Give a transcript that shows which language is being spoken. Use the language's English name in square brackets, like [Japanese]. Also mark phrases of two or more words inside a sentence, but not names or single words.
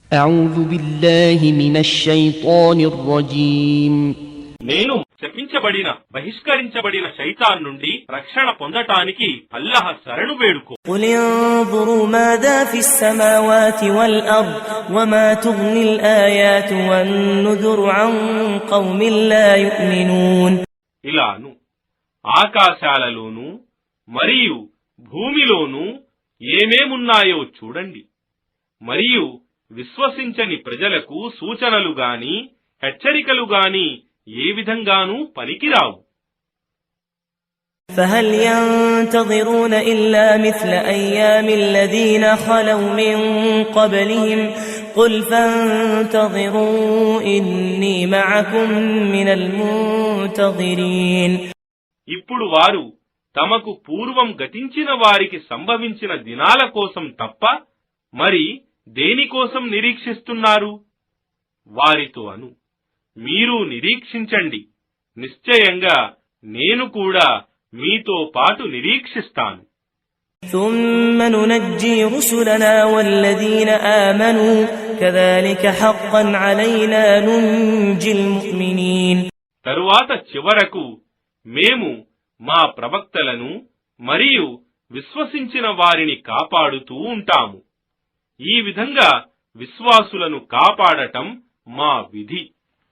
[Arabic] أعوذ بالله من الشيطان الرجيم [Telugu] నేను శపించబడిన బహిష్కరించబడిన శైతాన్ నుండి రక్షణ పొందటానికి అల్లాహ్ శరణు వేడుకో. [Arabic] قل انظروا ماذا في السماوات والأرض وما تغني الآيات والنذر عن قوم لا يؤمنون. [Telugu] ఇలాను ఆకాశాలలోను మరియు భూమిలోను ఏమేమున్నాయో చూడండి. మరియు విశ్వసించని ప్రజలకు సూచనలు గాని హెచ్చరికలు గాని ఏ విధంగానూ పనికిరావు. [Arabic] فهل ينتظرون إلا مثل أيام الذين خلوا من قبلهم قل فانتظروا إني معكم من المنتظرين. [Telugu] ఇప్పుడు వారు తమకు పూర్వం గతించిన వారికి సంభవించిన దినాల కోసం తప్ప మరి దేనికోసం నిరీక్షిస్తున్నారు? వారితో అను, మీరు నిరీక్షించండి, నిశ్చయంగా నేను కూడా మీతో పాటు నిరీక్షిస్తాను. [Arabic] ثم ننجي رسلنا والذين آمنوا كذلك حقا علينا ننجي المؤمنين. [Telugu] తరువాత చివరకు మేము మా ప్రవక్తలను మరియు విశ్వసించిన వారిని కాపాడుతూ ఉంటాము. ఈ విధంగా విశ్వాసులను కాపాడటం మా విధి.